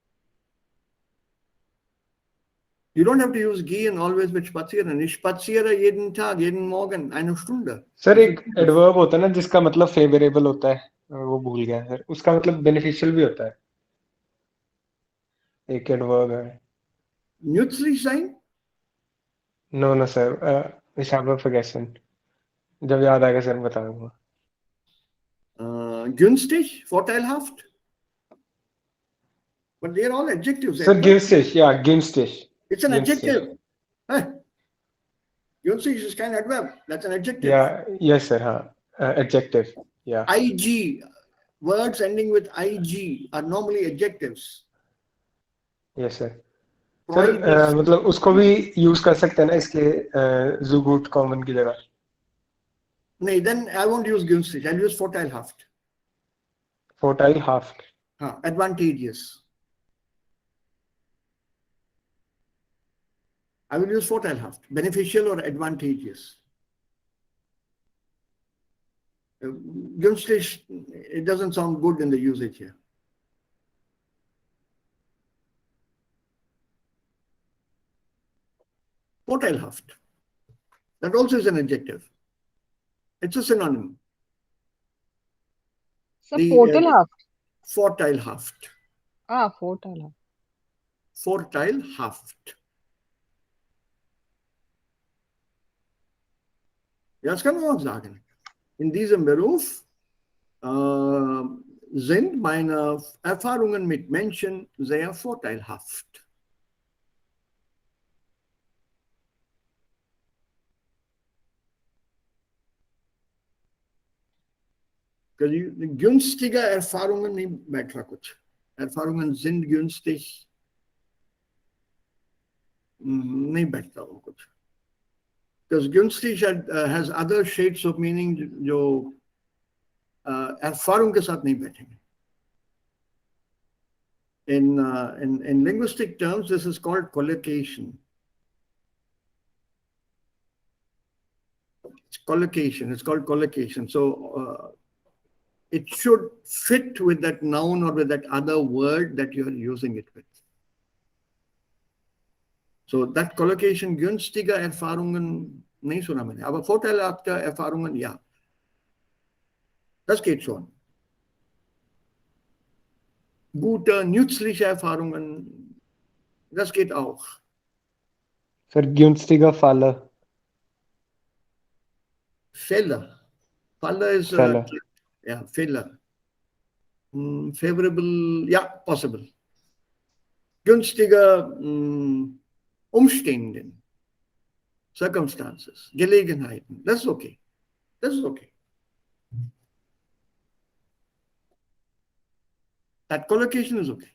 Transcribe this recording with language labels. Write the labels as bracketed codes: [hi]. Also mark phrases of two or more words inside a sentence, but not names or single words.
[en] You don't have to use gehen always with spazieren. [de] Ich spaziere jeden Tag, jeden Morgen, 1 Stunde. [hi] सर एक एडवर्ब होता है ना जिसका मतलब फेवरेबल होता है, वो भूल गया सर, उसका मतलब बेनिफिशियल भी होता है. एक एडवर्ब है. [de] Nützlich sein? [en] No sir, [de] ich habe vergessen. [hi] जब याद आएगा सर बता दूंगा. [de] Günstig, vorteilhaft. [en] But they're all adjectives. Sir, Edward. [de] günstig, yeah, günstig. [en] It's an [de] Günstig. [en] adjective. Huh? Günstig is kind of adverb. That's an adjective. Yeah, yes, sir. Adjective. Yeah. IG, words ending with IG are normally adjectives. Yes, sir. Pride [hi] सर [en] is, [hi] मतलब उसको भी यूज कर सकते हैं ना इसके [de] so gut [hi] common की जगह. [en] no, then I won't use günstig. I'll use vorteilhaft. [de] Vorteilhaft. [en] Advantageous. I will use vorteilhaft, beneficial or advantageous. Günstig, it doesn't sound good in the usage here. [de] Vorteilhaft. [en] That also is an adjective. It's a synonym. So The, [de] portalhaft. Vorteilhaft. Vorteilhaft. Vorteilhaft. Ja, das kann man auch sagen. In diesem Beruf sind meine Erfahrungen mit Menschen sehr vorteilhaft. Günstige Erfahrungen [hi] नहीं बैठ रहा कुछ. [de] Erfahrungen sind günstig. [hi] नहीं बैठता वो कुछ. [en] Because günstig has other shades of meaning [hi] जो Erfahrung के साथ नहीं बैठेंगे. [en] In linguistic terms, this is called collocation. It's called collocation. So it should fit with that noun or with that other word that you are using it with. So that collocation, [de] günstige Erfahrungen, [hi] नहीं सुना मैंने. [de] Aber vorteilhafte Erfahrungen, ja. Das geht schon. Gute, nützliche Erfahrungen, das geht auch. Sir, günstiger Falle. Fehler. Falle is Falle. [en] yeah, Fehler. Favorable, yeah, possible. [de] Günstige Umstände, [en] circumstances, Gelegenheiten. That's okay. That's okay. That collocation is okay.